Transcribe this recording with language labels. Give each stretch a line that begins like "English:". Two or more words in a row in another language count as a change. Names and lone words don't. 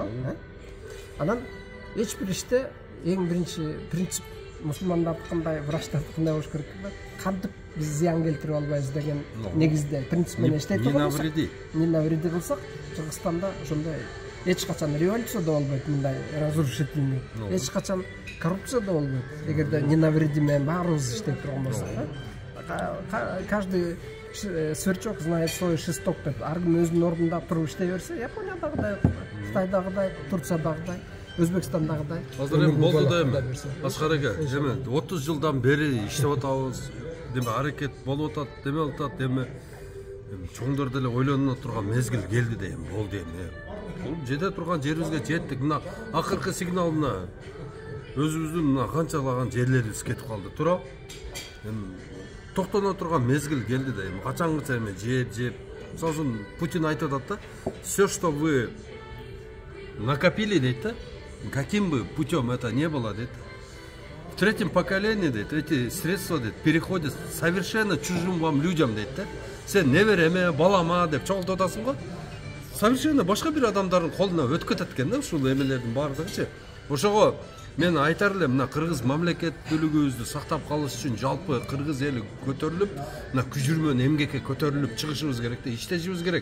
Kyrgyz: Анан эч бир иште эң биринчи принцип мусулмандардыкындай, врачтардыкындай болуш керек да. Кантип биз зыян келтирип албайбыз деген негизде принцип менен иштей турган болсок,
Russian: не навреди
Kyrgyz: кылсак, Кыргызстанда ошондой эч качан революция да болбойт, мындай разрушительный, эч качан коррупция да болбойт. Эгерде
Russian: не навреди
Kyrgyz: менен баарыбыз иштей турган болсок,
Russian: каждый сверчок знает свой шесток
Kyrgyz: деп, ар ким өзүнүн ордунда туруп иштей берсе, Япониядагыдай, Кытайдагыдай, Турциядагыдай, Өзбекстандагыдай. Азыр эми болду да эми. Аскар эке, эми 30 жылдан бери иштеп атабыз. Деме аракет болуп атат, деме атат, эми чоңдор деле ойлоно турган мезгил келди да эми болду эми. Бул жете турган жерибизге жеттик. Мына акыркы сигнал мына өзүбүздүн мына канчалаган жерлерибиз кетип калды, туура? Эми токтоно турган мезгил келди да эми качангыча эми жеп. Мисалы үчүн Путин айтып атат да,
Russian: все, что вы накопили, дейт да, каким бы путем это не было, дейт. В третьем поколении, дейт, эти средства, дейт, переходят совершенно чужим вам людям,
Kyrgyz: дейт да. Сен небереме, балама деп чогултуп атасың го. Совершенно башка бир адамдардын колуна өтүп кетет экен да ушул эмелердин баардыгычы. Ошого мен айтар элем, мына кыргыз мамлекеттүүлүгүбүздү сактап калыш үчүн жалпы кыргыз эли көтөрүлүп, мына күжүрмөн эмгекке көтөрүлүп чыгышыбыз керек да, иштешибиз керек.